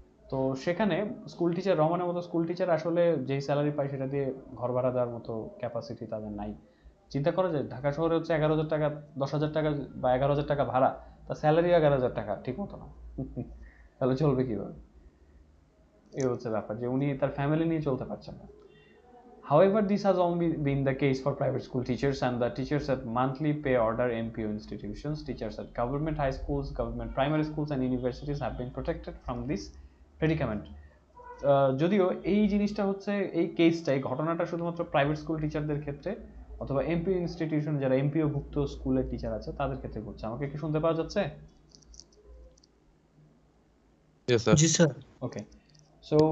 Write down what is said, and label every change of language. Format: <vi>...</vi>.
<bn>তো সেখানে school teacher, রহমানের মতো স্কুল টিচার আসলে যেই স্যালারি পায় সেটা দিয়ে ঘর ভাড়া দেওয়ার মতো ক্যাপাসিটি তাদের নাই। চিন্তা করা যায় ঢাকা শহরে হচ্ছে 11,000 টাকা, 10,000 টাকা বা 11,000 টাকা ভাড়া, তার স্যালারি 11,000 টাকা, ঠিক মতো না। তাহলে চলবে কিভাবে? এই হচ্ছে ব্যাপার, যে উনি তার ফ্যামিলি নিয়ে চলতে পারছেন না।</bn> <en>However, this has only been the case for private school teachers, and the teachers at monthly pay order MPO institutions. Teachers at government high schools, government primary schools, and universities have been protected from this predicament.</en> <bn>যদিও এই জিনিসটা হচ্ছে, এই কেসটা, এই ঘটনাটা শুধুমাত্র private school টিচারদের ক্ষেত্রে অথবা এমপিও ইনস্টিটিউশন, যারা এমপিও ভুক্ত স্কুলের টিচার আছে তাদের ক্ষেত্রে ঘটছে। আমাকে কি শুনতে পাওয়া যাচ্ছে?</bn> <en>Yes, sir.</en> <bn>জি স্যার। ওকে। সো</bn>